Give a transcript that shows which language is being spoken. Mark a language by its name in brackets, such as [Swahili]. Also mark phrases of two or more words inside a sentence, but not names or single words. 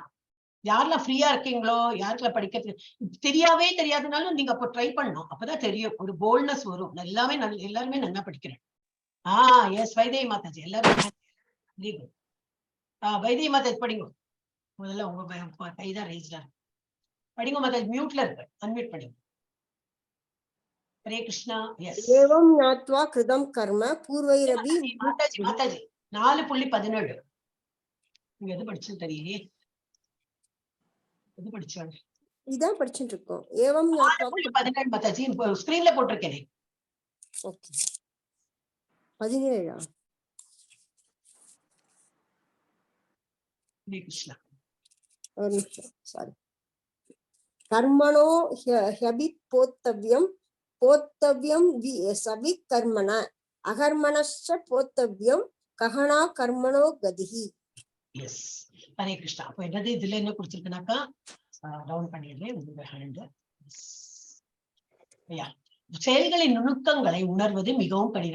[Tamil] யாரெல்லாம் ஃப்ரீயா இருக்கீங்களோ, யாருக்கெல்லாம் படிக்கிறது தெரியாதுனாலும் நீங்க அப்போ ட்ரை பண்ணணும். அப்பதான் தெரியும், ஒரு போல்ட்னஸ் வரும். எல்லாருமே நல்லா படிக்கிறேன். எஸ் வைதேகி மாதாஜி எல்லாரும் வைதேகி மாதாஜி படிங்க. முதல்ல உங்க கைதான் ரைஸ்டா படிங்க மாதாஜி. மியூட்ல இருக்கு, அன்மியூட் படிங்க. [Hindi] हरे कृष्णा। यस [Sanskrit] एवं ज्ञात्वा कृतं कर्म पूर्वैरपि [Tamil] माताजी 4.17 நீங்க எது படிச்சது தெரியலையே. எது படிச்சாங்க? இதான் படிச்சிட்டு இருக்கோம். [Sanskrit] एवं ज्ञात्वा [Tamil] 4.17 மாதாஜி ஸ்கிரீன்ல போட்டுருக்கேன். ஓகே 17 [Hindi] हरे कृष्णा। [Tamil] ஒரு நிமிஷம் சாரி. [Sanskrit] कर्मणो ह्यभिपोक्तव्यं बोद्धव्यं चवि कर्मण अकर्मणश्च बोद्धव्यं गहना कर्मणो गतिः. [Tamil] எஸ் ஹரே கிருஷ்ணா. அப்ப என்னது இதுல என்ன கொடுத்திருக்குனாக்கா டவுன் பண்ணிடுறேன் உங்க ஹேண்ட். செயல்களின் நுணுக்கங்களை உணர்வது மிகவும் கடினம்.